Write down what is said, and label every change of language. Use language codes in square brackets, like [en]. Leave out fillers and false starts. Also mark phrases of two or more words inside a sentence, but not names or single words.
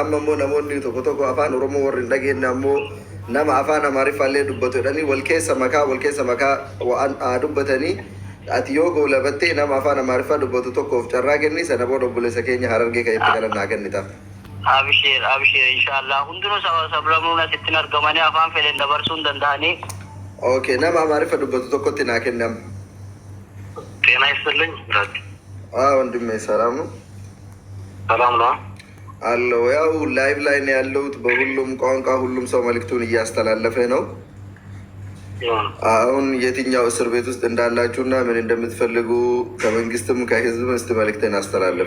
[om] Amma immoo namoonni tokko afaan Oromoo warri hin dhageenye ammoo nama afaan Amaariffaallee dubbatu jedhanii wal keessa makaa waan dubbatanii ati yoo goolabattee nama afaan Amaariffaa dubbatu tokkoof carraa kenni sana booda obboleessa keenya Harargee kan itti galannaa kennita. Abishir inshallah hundinuu sablamuun asitti argamanii afaan fedhan dabarsuu hin danda'anii. Okay, nama Amaariffa dubbatu tokkotti naa kennam. [am] ጤና ይስጥልኝ ብራት ወንድሜ ሰላም ነው? ሰላም ነው አለው። ያው ላይቭ ላይ ነው ያለሁት። በሁሉም ቋንቋ ሁሉም ሰው መልእክቱን እያስተላለፈ ነው። አሁን የትኛው እስር ቤት ውስጥ እንዳላችሁና ምን እንደምትፈልጉ ከመንግስትም ከህዝብም እስቲ መልእክትን አስተላለፍ።